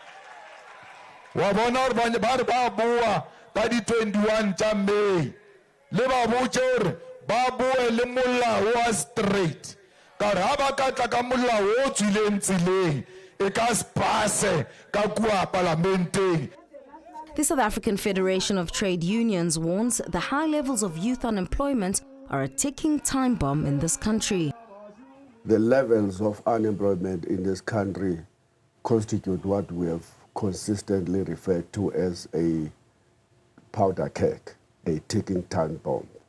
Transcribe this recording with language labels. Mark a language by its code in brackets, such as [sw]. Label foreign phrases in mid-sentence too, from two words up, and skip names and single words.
[nso] Wa bona re ba re ba bua ka di 21 tša May le ba botše gore ba bue le molao wa straight ka re ha ba ka tla ka molao o tswileng tseleng e ka se pase ka kua parlamenteng. [en] The South African Federation of Trade Unions warns the high levels of youth unemployment are a ticking time bomb in this country. The levels of unemployment in this country constitute what we have consistently referred to as a powder keg, a ticking time bomb.